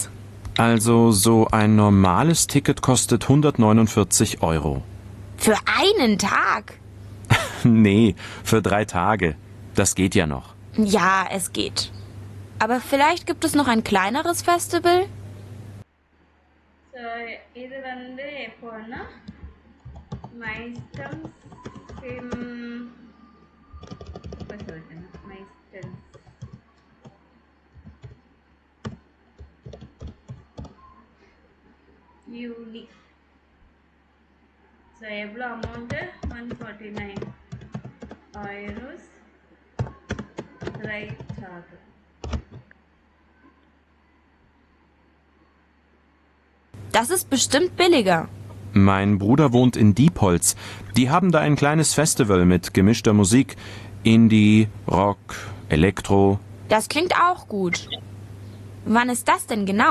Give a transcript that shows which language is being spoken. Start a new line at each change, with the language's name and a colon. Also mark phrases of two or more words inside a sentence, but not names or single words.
German: Also so ein normales Ticket kostet 149 Euro. Für einen Tag? Nee, für 3 Tage. Das geht ja noch. Ja, es geht. Aber vielleicht gibt es noch ein kleineres Festival? So,
Tamil: இது வந்து எப்போன்னா
German: meistens Juni.
Tamil: ஸோ எவ்வளோ அமௌண்ட்டு 149 euros ரைட் ஆகும்.
German: Das ist bestimmt billiger. Mein Bruder wohnt in Diepholz. Die haben da ein kleines Festival mit gemischter Musik. Indie, Rock, Elektro. Das klingt auch gut. Wann ist das denn genau?